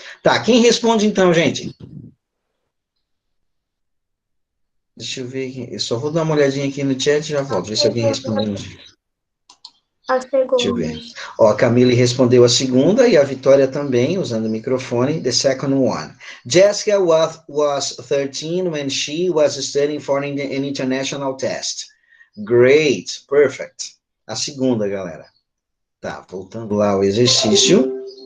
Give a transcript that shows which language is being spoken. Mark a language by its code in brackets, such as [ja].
[pt] Tá, quem responde então, gente? Deixa eu ver aqui, eu só vou dar uma olhadinha aqui no chat e já volto, ver se alguém respondeu. A Deixa eu segunda. ver. Ó, a Camille respondeu a segunda e a Vitória também, usando o microfone. [en] The second one. Jessica was 13 when she was studying for an international test. Great, perfect. [pt] A segunda, galera. Tá, voltando lá ao exercício.